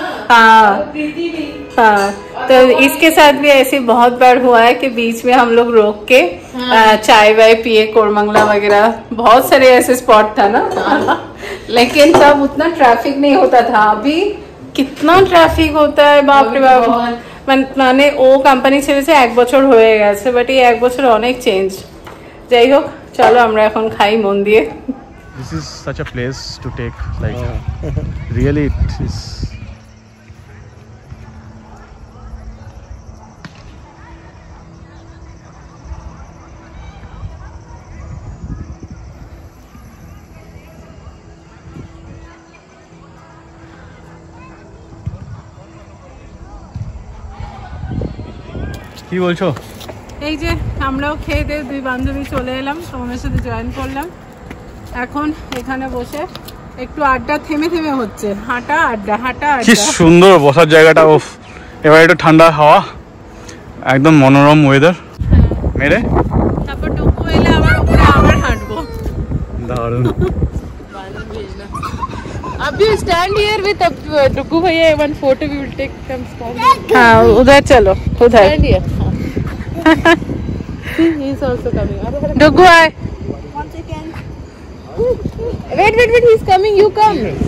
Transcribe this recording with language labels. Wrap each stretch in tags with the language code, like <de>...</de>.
<hi>हाँ हाँ तो इसके साथ भी ऐसे बहुत बार हुआ है कि बीच में हम लोग रोक के चाय वाय पिए, कोरमंगला वगैरह बहुत सारे ऐसे स्पॉट था ना लेकिन तब उतना ट्रैफिक नहीं होता था। अभी कितना ट्रैफिक होता है बाप रे बाप।</hi> <bn>মানে ও কোম্পানি ছেড়েছে 1 বছর হয়ে গেছে, বাট এই 1 বছর অনেক চেঞ্জ। যাই হোক চলো আমরা এখন খাই মন দিয়ে।</bn> <en>This is such a place to take, like really it is.</en> <bn>কি বলছো? এই যে আমরাও খেয়ে দিয়ে দুই বান্ধবী চলে এলাম, তোমাদের সাথে জয়েন করলাম। এখন এখানে বসে একটু আড্ডা থেমে থেমে হচ্ছে, হাঁটা আড্ডা হাঁটা কি আড্ডা। সুন্দর বসার জায়গাটা, ওফ এবার একটু ঠান্ডা হাওয়া, একদম মনোরম ওয়েদার। মেরে তারপর ডুবু এলে আবার উপরে আবার হাঁটবো। দারুণ।</bn> <en>अभी stand here with Dugu भैया, one photo we will take some stand.</en> <hi>हाँ उधर चलो, उधर</hi> <en>Stand here. He is also coming.</en> <hi>डुगू आए।</hi> <en>Wait wait wait, he is coming, you come.</en>